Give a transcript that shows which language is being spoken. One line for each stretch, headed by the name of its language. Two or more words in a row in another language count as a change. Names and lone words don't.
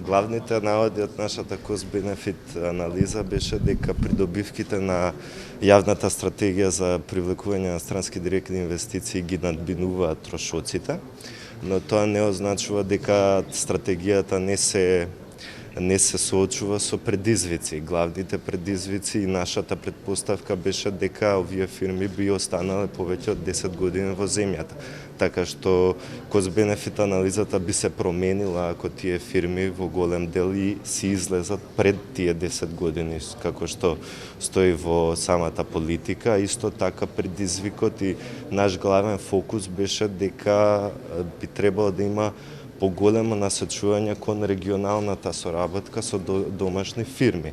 Macedonian: главните наводи од нашата cost-benefit анализа беше дека придобивките на јавната стратегија за привлекување на странски директни инвестиции ги надминуваат трошоците, но тоа не означува дека стратегијата не се соочува со предизвици. Главните предизвици и нашата предпоставка беше дека овие фирми би останале повеќе од 10 години во земјата. Така што cost-benefit анализата би се променила ако тие фирми во голем дел и си излезат пред тие 10 години, како што стои во самата политика. Исто така предизвикот и наш главен фокус беше дека би требало да има поголемо насочување кон регионалната соработка со домашни фирми.